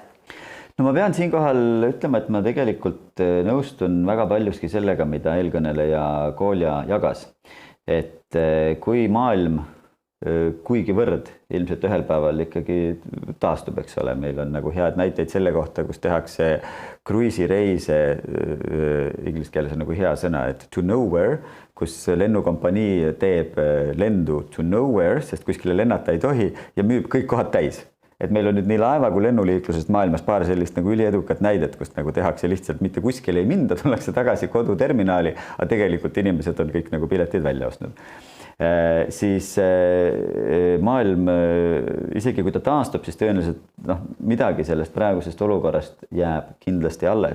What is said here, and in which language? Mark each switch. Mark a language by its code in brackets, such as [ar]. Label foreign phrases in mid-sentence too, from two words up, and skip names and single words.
[et] No ma pean siinkohal ütlema, et ma tegelikult nõustun väga paljuski sellega, mida eelkõneleja Colja jagas, et kui maailm kuigivõrd ilmselt ühel päeval ikkagi taastub, eks ole, meil on nagu head näiteid selle kohta, kus tehakse kruiisireise, inglise keeles on nagu hea sõna, et [en] to nowhere, [et] kus lennukompanii teeb lendu [en] to nowhere, [et] sest kuskile lennata ei tohi ja müüb kõik kohad täis. Et meil on nüüd nii laeva kui lennuliiklusest maailmas paar sellist nagu üliedukat näidet, kust nagu tehakse lihtsalt mitte kuskile ei minda, tullakse tagasi koduterminaali, aga tegelikult inimesed on kõik nagu piletid välja ostnud. Siis maailm, isegi kui ta taastub, siis tõenäoliselt midagi sellest praegusest olukorrast jääb kindlasti alles.